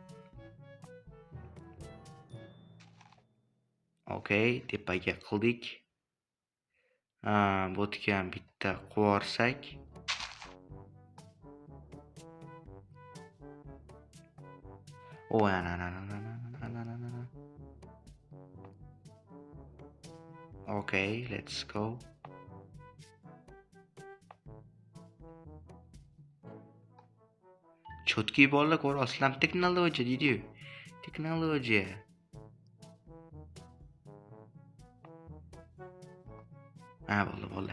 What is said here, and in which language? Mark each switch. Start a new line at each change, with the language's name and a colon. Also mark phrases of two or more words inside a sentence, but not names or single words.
Uzbek: Okay, tepaga qildik. Bo'tga ham bitta qo'yarsak. Ana.
English: Okay, let's go.
Uzbek: Cho'tki bolalar ko'rasizlar, texnologiya deydi-yu. Texnologiya. Bo'ldi.